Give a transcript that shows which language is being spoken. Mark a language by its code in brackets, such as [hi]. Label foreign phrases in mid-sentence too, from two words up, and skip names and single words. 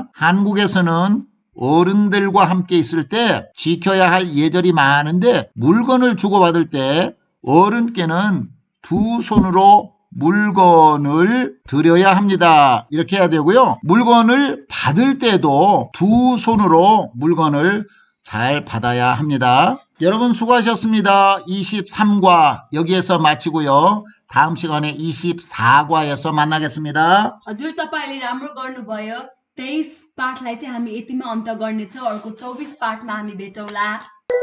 [ko] 한국에서는 어른들과 함께 있을 때 지켜야 할 예절이 많은데 물건을 주고받을 때 어른께는 두 손으로 물건을 드려야 합니다. 이렇게 해야 되고요. 물건을 받을 때도 두 손으로 물건을 잘 받아야 합니다. 여러분 수고하셨습니다. 23과 여기에서 마치고요. 다음 시간에 24과에서 만나겠습니다. [ne] हजुर तपाईँले राम्रो गर्नुभयो 23 पाठलाई चाहिँ हामी यतिमा अन्त गर्नेछौँ अर्को 24 पाठमा हामी भेटौँला